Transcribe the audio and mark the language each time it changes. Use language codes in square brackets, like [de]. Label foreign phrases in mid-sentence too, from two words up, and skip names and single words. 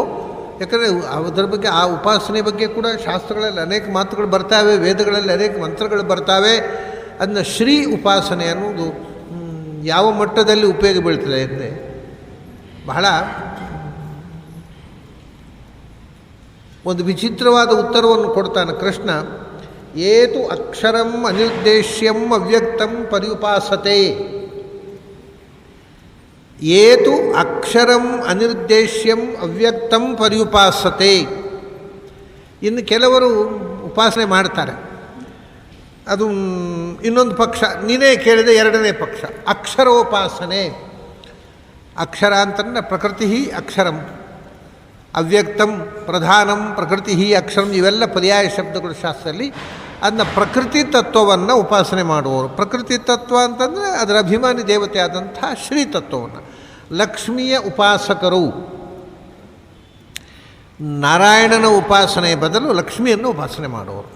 [kn] ಯಾಕಂದರೆ ಅದರ ಬಗ್ಗೆ, ಆ ಉಪಾಸನೆ ಬಗ್ಗೆ ಕೂಡ ಶಾಸ್ತ್ರಗಳಲ್ಲಿ ಅನೇಕ ಮಾತುಗಳು ಬರ್ತಾವೆ, ವೇದಗಳಲ್ಲಿ ಅನೇಕ ಮಂತ್ರಗಳು ಬರ್ತಾವೆ. ಅದನ್ನ ಶ್ರೀ ಉಪಾಸನೆ ಅನ್ನೋದು ಯಾವ ಮಟ್ಟದಲ್ಲಿ ಉಪಯೋಗ ಬೀಳ್ತದೆ ಅಂದರೆ, ಬಹಳ ಒಂದು ವಿಚಿತ್ರವಾದ ಉತ್ತರವನ್ನು ಕೊಡ್ತಾನೆ ಕೃಷ್ಣ. [sa] ಏತು ಅಕ್ಷರಂ ಅನಿರ್ದೇಶ್ಯಂ ಅವ್ಯಕ್ತಂ ಪರ್ಯುಪಾಸತೆ. ಏತು ಅಕ್ಷರಂ ಅನಿರ್ದೇಶ್ಯಂ ಅವ್ಯಕ್ತಂ ಪರ್ಯುಪಾಸತೆ. [kn] ಇನ್ನು ಕೆಲವರು ಉಪಾಸನೆ ಮಾಡ್ತಾರೆ, ಅದು ಇನ್ನೊಂದು ಪಕ್ಷ. ನೀನೇ ಕೇಳಿದ ಎರಡನೇ ಪಕ್ಷ, ಅಕ್ಷರೋಪಾಸನೆ. ಅಕ್ಷರ ಅಂತಂದರೆ [sa] ಪ್ರಕೃತಿ ಅಕ್ಷರಂ, ಅವ್ಯಕ್ತಂ ಪ್ರಧಾನಂ, ಪ್ರಕೃತಿ ಅಕ್ಷರಂ, [kn] ಇವೆಲ್ಲ ಪರ್ಯಾಯ ಶಬ್ದಗಳು ಶಾಸ್ತ್ರದಲ್ಲಿ. ಅದನ್ನ ಪ್ರಕೃತಿ ತತ್ವವನ್ನು ಉಪಾಸನೆ ಮಾಡುವವರು. ಪ್ರಕೃತಿ ತತ್ವ ಅಂತಂದರೆ ಅದರ ಅಭಿಮಾನಿ ದೇವತೆ ಆದಂಥ ಶ್ರೀ ತತ್ವವನ್ನು. ಲಕ್ಷ್ಮಿಯ ಉಪಾಸಕರು ನಾರಾಯಣನ ಉಪಾಸನೆ ಬದಲು ಲಕ್ಷ್ಮಿಯನ್ನು ಉಪಾಸನೆ ಮಾಡುವರು.